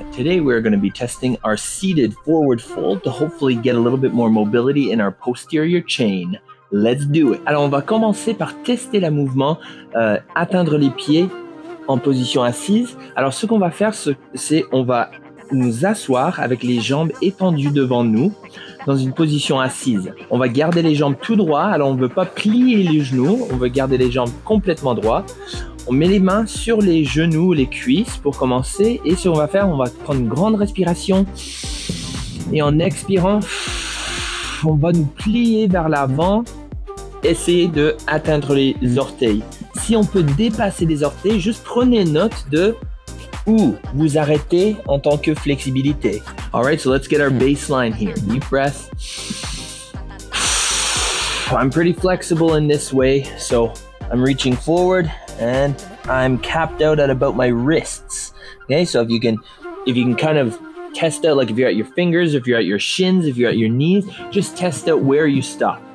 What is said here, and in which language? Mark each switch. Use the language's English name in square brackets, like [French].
[English] Today we're going to be testing our seated forward fold to hopefully get a little bit more mobility in our posterior chain. Let's do it! [French] Alors on va commencer par tester le mouvement, atteindre les pieds en position assise. Alors ce qu'on va faire, c'est on va nous asseoir avec les jambes étendues devant nous dans une position assise. On va garder les jambes tout droit, alors on ne veut pas plier les genoux, on veut garder les jambes complètement droites. On met les mains sur les genoux, les cuisses pour commencer. Et ce qu'on va faire, on va prendre une grande respiration. Et en expirant, on va nous plier vers l'avant. Essayer d'atteindre les orteils. Si on peut dépasser les orteils, juste prenez note de où vous arrêtez en tant que flexibilité. [English] Alright, so let's get our baseline here. Deep breath. I'm pretty flexible in this way, so I'm reaching forward and I'm capped out at about my wrists. Okay, so if you can kind of test out, like if you're at your fingers, if you're at your shins, if you're at your knees, just test out where you stop.